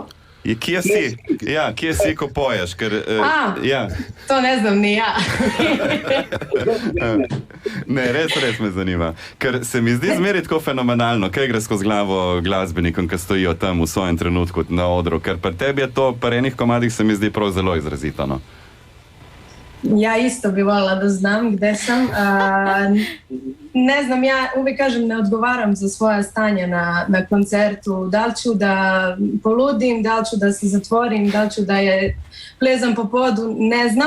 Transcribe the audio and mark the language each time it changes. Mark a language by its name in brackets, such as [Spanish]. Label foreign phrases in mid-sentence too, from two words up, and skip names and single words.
[Slovenian] Kje si? Ja, kje si, ko poješ? Ker, ja. [Serbian] To ne znam ni ja. [Slovenian] Ne, res me zanima. Ker se mi zdi zmeri tako fenomenalno, kaj gre skozi glavo glasbenikom, ki stojijo tam v svojem trenutku na odru, ker pri tebi je to, pri enih komadih se mi zdi prav zelo izrazito. No? [Serbian] Ja, isto bi volila da znam gde sam. Ne znam, ja uvijek kažem ne odgovaram za svoje stanje na koncertu. Da li ću da poludim, da li ću da se zatvorim, da li ću da je plezam po podu, ne znam.